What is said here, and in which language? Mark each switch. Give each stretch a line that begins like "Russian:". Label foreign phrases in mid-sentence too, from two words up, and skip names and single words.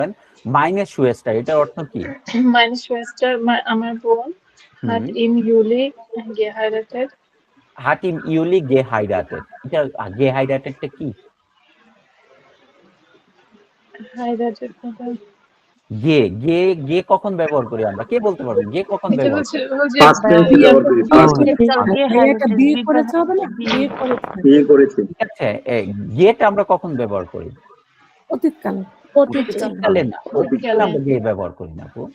German: meine Schwester
Bangla: এটার অর্থ কি?
German: Meine Schwester,
Bangla: আমার বোন
German: hat im Juli geheiratet. Hat im Juli geheiratet.
Bangla: এটা geheiratetটা কি?
German: Heiratet oder?
Bangla: গে কখন ব্যবহার করি আমরা? কে বলতে পারবে গে কখন এটা ব্যবহার হচ্ছে করি? ওই যে
English: Past tense
Bangla: ব্যবহার করি,
English: past tense।
Bangla: একটা বিয়ে করেছে হবে না, বিয়ে করেছে বিয়ে করেছে। ঠিক আছে, গেটা আমরা কখন ব্যবহার করি? অতীতকালে। অতীতকালে না, অতীতকালে আমরা গে ব্যবহার করি না আপু।